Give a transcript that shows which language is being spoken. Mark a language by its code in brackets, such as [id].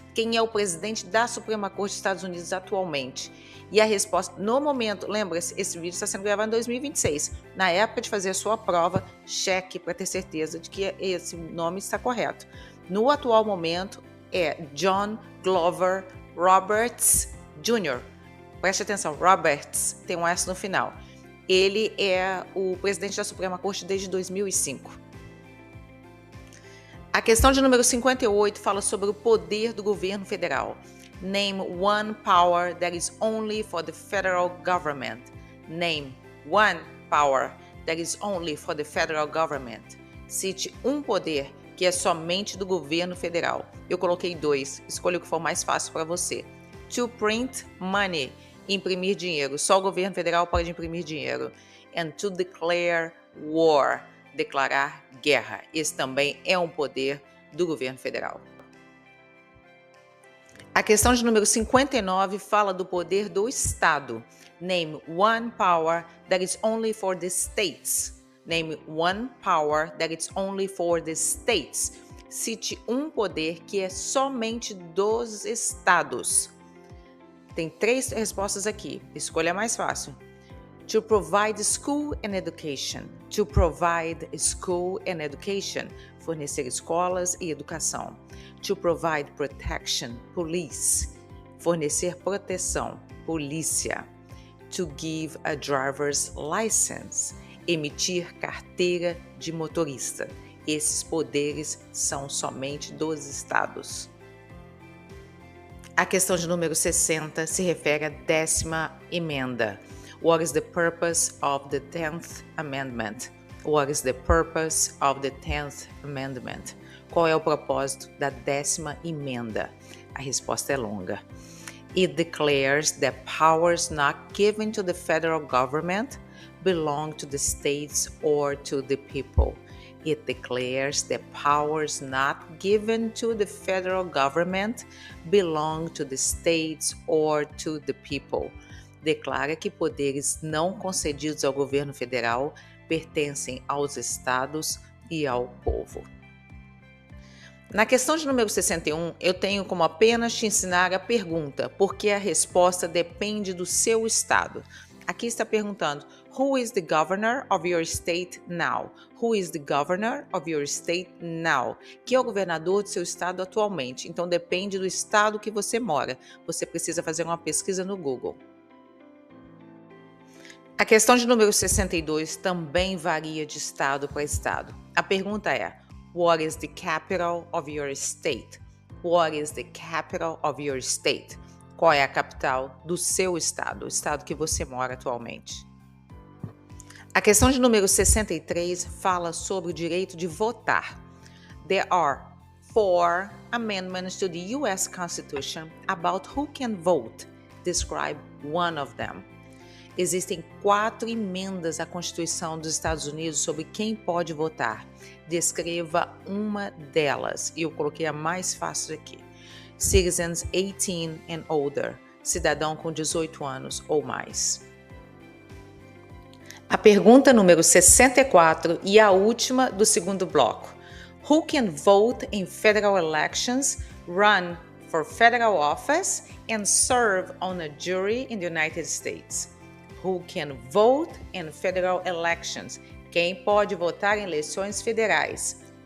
[pt] Quem é o presidente da Suprema Corte dos Estados Unidos atualmente? E a resposta, no momento, lembra-se, esse vídeo está sendo gravado em 2026. Na época de fazer a sua prova, cheque para ter certeza de que esse nome está correto. No atual momento, é John Glover Roberts Jr. Preste atenção, Roberts, tem um S no final. Ele é o presidente da Suprema Corte desde 2005. A questão de número 58 fala sobre o poder do governo federal. [en] Name one power that is only for the federal government. Name one power that is only for the federal government. [pt] Cite um poder que é somente do governo federal. Eu coloquei 2, escolha o que for mais fácil para você. [en] To print money, [pt] imprimir dinheiro. Só o governo federal pode imprimir dinheiro. [en] And to declare war, [pt] declarar guerra. Esse também é um poder do governo federal. A questão de número 59 fala do poder do Estado. [en] Name one power that is only for the states. Name one power that is only for the states. [pt] Cite um poder que é somente dos estados. Tem 3 respostas aqui. Escolha a mais fácil. [en] To provide school and education. To provide school and education. [pt] Fornecer escolas e educação. [en] To provide protection. Police. [pt] Fornecer proteção. Polícia. [en] To give a driver's license. [pt] Emitir carteira de motorista. Esses poderes são somente dos estados. A questão de número 60 se refere à 10ª emenda. [en] What is the purpose of the 10th Amendment? What is the purpose of the 10th Amendment? [pt] Qual é o propósito da 10ª emenda? A resposta é longa. [en] It declares that powers not given to the federal government belong to the states or to the people. It declares that powers not given to the federal government belong to the states or to the people. [pt] Declara que poderes não concedidos ao governo federal pertencem aos estados e ao povo. Na questão de número 61, eu tenho como apenas te ensinar a pergunta, porque a resposta depende do seu estado. Aqui está perguntando: [en] Who is the governor of your state now? Who is the governor of your state now? [pt] Que é o governador do seu estado atualmente. Então depende do estado que você mora. Você precisa fazer uma pesquisa no Google. A questão de número 62 também varia de estado para estado. A pergunta é: [en] What is the capital of your state? What is the capital of your state? [pt] Qual é a capital do seu estado, o estado que você mora atualmente? A questão de número 63 fala sobre o direito de votar. [en] There are 4 amendments to the US Constitution about who can vote. Describe one of them. [pt] Existem 4 emendas à Constituição dos Estados Unidos sobre quem pode votar. Descreva uma delas. E eu coloquei a mais fácil aqui. [en] Citizens 18 and older. [pt] Cidadão com 18 anos ou mais. A pergunta número 64 e a última do segundo bloco. [en] Who can vote in federal elections, run for federal office, and serve on a jury in the United States? Who can vote in federal elections? [pt] Quem pode votar em eleições federais?